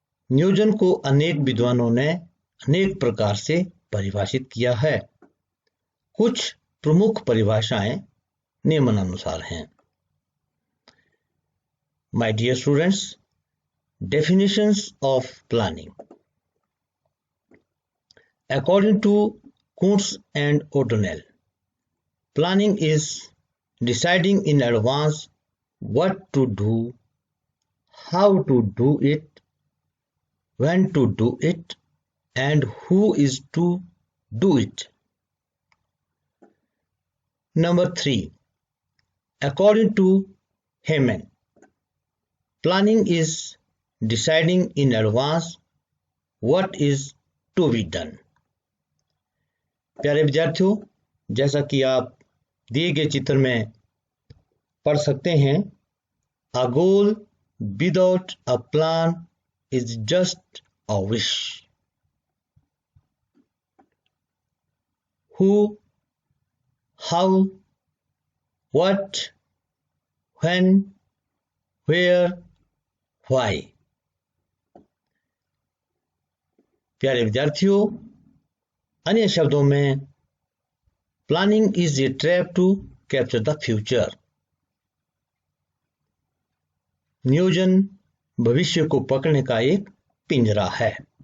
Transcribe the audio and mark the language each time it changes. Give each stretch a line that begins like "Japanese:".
Hindi: नियोजन को अनेक विद्वानों ने अनेक प्रकार से परिभाषित किया है। कुछ प्रमुख परिभाषाएं निम्नानुसार हैं।
English: My dear students, definitions of planning. According to Koontz and O'Donnell, planning is deciding in advance what to do, how to do it, when to do it, and who is to do it. Number 3, according to Heyman, planning is deciding in advance what is to be done.
Hindi: प्यारे विद्यार्थियों, जैसा कि आप दिए गए चित्र में पढ़ सकते हैं,
English: a goal without a plan is just a wish. Who, how, what, when, where, why.
Hindi: प्यारे विद्यार्थियों, अन्य शब्दों में
English: Planning is a trap to capture the future.
Hindi: नियोजन भविष्य को पकड़ने का एक पिंजरा है।